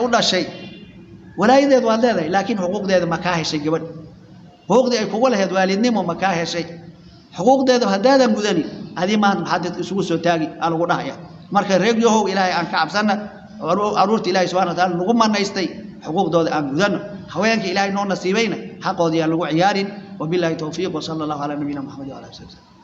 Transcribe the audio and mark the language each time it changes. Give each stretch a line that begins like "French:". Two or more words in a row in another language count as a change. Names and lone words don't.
Somali: u dhashay walaayadeed waa leedahay laakiin xuquuqdeeda ma ka heshay gabadh xuquuqdii ay kugu lahayd waalidnimo ma ka heshay xuquuqdeeda hadaadan gudani adii ma maxad isugu soo taagi alagu dhahaya marka reegiyow Ilaahay aan ka cabsana caruurta Ilaahay
Arabic: سبحانه وتعالى
Somali: nagu manaystay xuquuqdooda aan gudano haweenka Ilaahay noo nasiibayna xaqoodii aan lagu ciyaarin
Arabic: وبالله التوفيق وصلى الله على نبينا محمد وعلى آله